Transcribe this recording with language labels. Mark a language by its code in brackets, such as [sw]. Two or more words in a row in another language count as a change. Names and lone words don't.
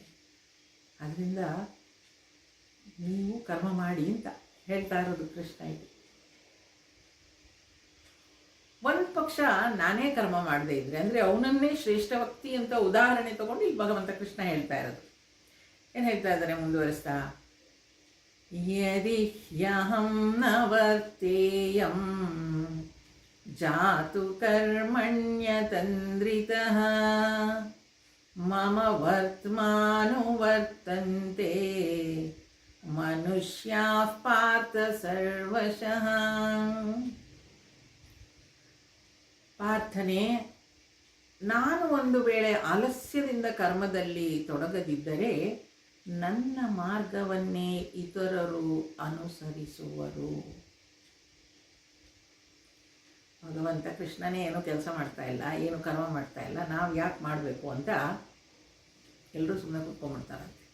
[kn] ಅದರಿಂದ ನೀವು ಕರ್ಮ ಮಾಡಿ ಅಂತ ಹೇಳ್ತಾ ಇರೋದು ಕೃಷ್ಣ. ಇದು ಒಂದು ಪಕ್ಷ ನಾನೇ ಕರ್ಮ ಮಾಡದೇ ಇದ್ರೆ, ಅಂದರೆ ಅವನನ್ನೇ ಶ್ರೇಷ್ಠ ವ್ಯಕ್ತಿ ಅಂತ ಉದಾಹರಣೆ ತಗೊಂಡು ಇಲ್ಲಿ ಭಗವಂತ ಕೃಷ್ಣ ಹೇಳ್ತಾ ಇರೋದು. ಏನು ಹೇಳ್ತಾ ಇದ್ದಾರೆ ಮುಂದುವರಿಸ್ತಾ, [sa] ಯದಿ ಹ್ಯಹಂ ನ ವರ್ತೇಯಂ ಜಾತು ಕರ್ಮಣ್ಯತಂದ್ರಿತಃ ಮಮ ವರ್ತ್ಮಾನುವರ್ತಂತೆ ಮನುಷ್ಯಾಃ ಪಾರ್ಥ ಸರ್ವಶಃ. [kn] ಪ್ರಾರ್ಥನೆ, ನಾನು ಒಂದು ವೇಳೆ ಆಲಸ್ಯದಿಂದ ಕರ್ಮದಲ್ಲಿ ತೊಡಗದಿದ್ದರೆ ನನ್ನ ಮಾರ್ಗವನ್ನೇ ಇತರರು ಅನುಸರಿಸುವರು. ಭಗವಂತ ಕೃಷ್ಣನೇ ಏನೂ ಕೆಲಸ ಮಾಡ್ತಾ ಇಲ್ಲ, ಏನು ಕರ್ಮ ಮಾಡ್ತಾ ಇಲ್ಲ, ನಾವು ಯಾಕೆ ಮಾಡಬೇಕು ಅಂತ ಎಲ್ಲರೂ ಸುಮ್ಮನೆ ಕೂತ್ಕೊಂಡ್ಬಿಡ್ತಾರಂತೆ.